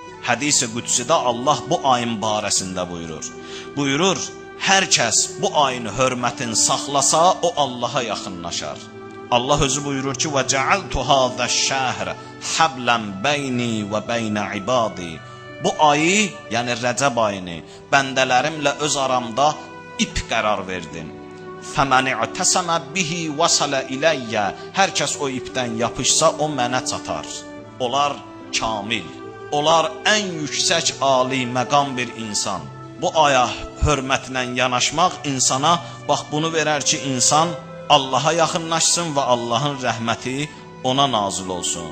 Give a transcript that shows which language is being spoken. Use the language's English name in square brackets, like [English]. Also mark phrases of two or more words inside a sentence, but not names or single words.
[Azerbaijani] Hədis-i qüdsidə Allah bu ayın barəsində buyurur. Buyurur, hər kəs bu ayın hörmətini saxlasa, o Allaha yaxınlaşar. Allah özü buyurur ki, [Arabic] وَجَعَلْتُ هَذَا الشَّهْرَ حَبْلًا بَيْنِي وَبَيْنَ عِبَادِي. [Azerbaijani] Bu ayı, yəni Rəcəb ayını, bəndələrimlə öz aramda ip qərar verdim. [Arabic] فَمَنِ اعْتَسَمَ بِهِ وَصَلَ إِلَيَّ. [Azerbaijani] Hər kəs o ipdən yapışsa, o mənə çatar. Onlar kamil, onlar ən yüksək ali məqam bir insan. Bu aya hörmətlə yanaşmaq insana bax bunu verər ki, insan Allaha yaxınlaşsın və Allahın rəhməti ona nazil olsun.